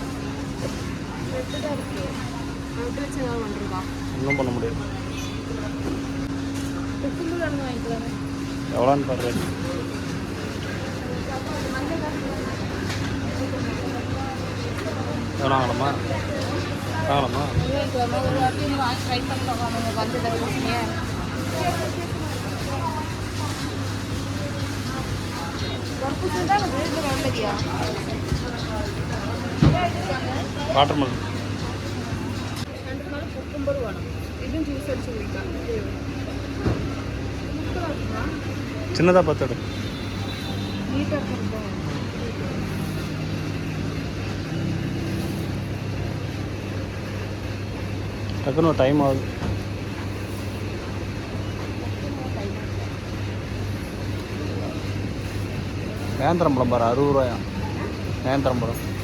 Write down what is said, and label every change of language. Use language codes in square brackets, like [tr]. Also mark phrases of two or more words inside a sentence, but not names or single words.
[ta] ஒன்றும் பண்ண முடியாது. எவ்வளோன்னு பாரு. எவ்வளோ ஆகலாமா? ஆகலாமா? [ml] വാട്ടർമെലൺ കുക്കുംബർ വേണം. ഇതും ജ്യൂസ് അടിച്ച് കുടിക്കാം. [ta] சின்னதாக பார்த்துடு. டக்குன்னு டைம் ஆகுது. நேந்திரம்பழம் பாரு 60 ரூபாயா நேந்திரம்பழம்.